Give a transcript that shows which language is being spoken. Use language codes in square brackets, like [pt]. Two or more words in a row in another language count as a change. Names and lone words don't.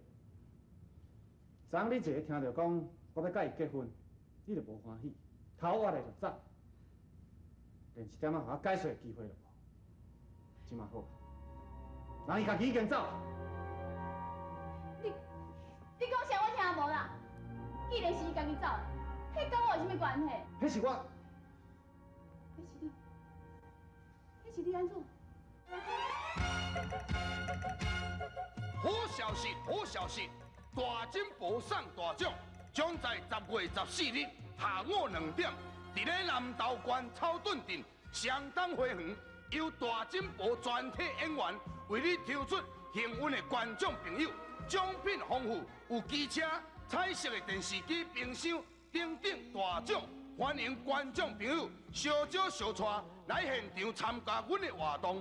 [nan] 昨昏你一个听到讲我要甲伊结婚，你就无欢喜，头挖来就走，连一点仔互我解释的机会都无。即马好， 人伊家己已经走。你讲啥我听无啦？既然是伊家己走，迄跟我有啥物关系？迄是我。迄是你安怎？好消息，好消息！大金宝送大奖，将在10月14日下午2点，伫咧南投县草屯镇相当花园，由大金宝全体演员为你抽出幸运的观众朋友，奖品丰富，有机车、彩色的电视机、冰箱等等大奖，欢迎观众朋友小招小带来现场参加阮的活动。